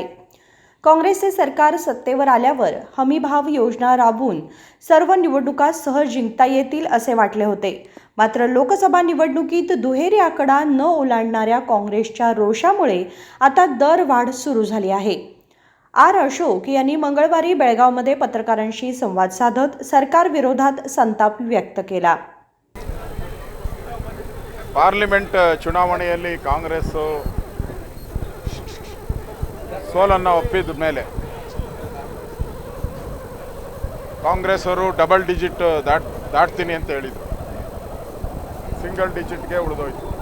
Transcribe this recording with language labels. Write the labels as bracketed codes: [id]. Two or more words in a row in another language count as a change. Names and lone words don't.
[mr] काँग्रेसचे सरकार सत्तेवर आल्यावर हमी भाव योजना राबवून सर्व निवडणुका सहज जिंकता येतील असे वाटले होते. मात्र लोकसभा निवडणुकीत दुहेरी आकडा न ओलांडणाऱ्या काँग्रेसच्या रोषामुळे आता दरवाढ सुरू झाली आहे. आर अशोक यांनी मंगळवारी बेळगावमध्ये पत्रकारांशी संवाद साधत सरकारविरोधात संताप व्यक्त केला. [kn] ಪಾರ್ಲಿಮೆಂಟ್ ಚುನಾವಣೆಯಲ್ಲಿ ಕಾಂಗ್ರೆಸ್ ಸೋಲನ್ನು ಒಪ್ಪಿದ ಮೇಲೆ ಕಾಂಗ್ರೆಸ್ ಅವರು [en] double digit [kn] ದಾಟ್ತೀನಿ ಅಂತ ಹೇಳಿದರು. [en] single digitge [kn] ಉಳಿದೋಯ್ತು.